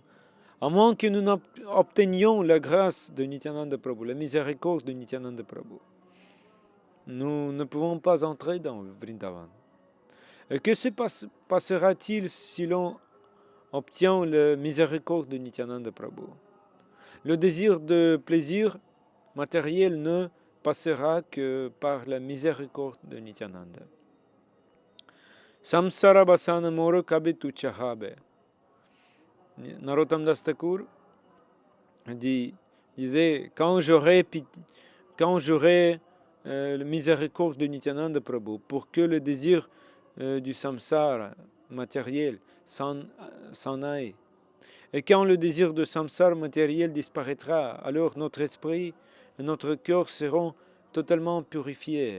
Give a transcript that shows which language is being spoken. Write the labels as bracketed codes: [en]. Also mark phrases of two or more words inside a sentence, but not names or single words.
[fr] À moins que nous obtenions la grâce de Nityananda Prabhu, la miséricorde de Nityananda Prabhu, nous ne pouvons pas entrer dans Vrindavan. Et que se passera-t-il si l'on obtient la miséricorde de Nityananda Prabhu? Le désir de plaisir matériel ne passera que par la miséricorde de Nityananda. [bn] সংসার বাসনা মোর কবেতু চাহবে. [fr] Narottam Das Thakur disait, quand j'aurai la miséricorde de Nityananda Prabhu, pour que le désir du samsara matériel s'en aille. Et quand le désir de samsara matériel disparaîtra, alors notre esprit et notre cœur seront totalement purifiés.